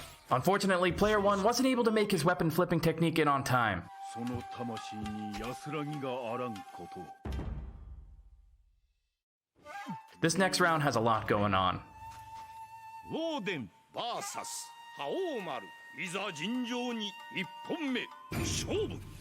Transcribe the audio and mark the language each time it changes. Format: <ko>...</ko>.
<en>Unfortunately, player 1 wasn't able to make his weapon flipping technique in on time.</en> <ja>その魂に安らぎがあらんこと</ja> <en>This next round has a lot going on.</en> <ja>Warden vs 覇王丸いざ尋常に一本目勝負</ja>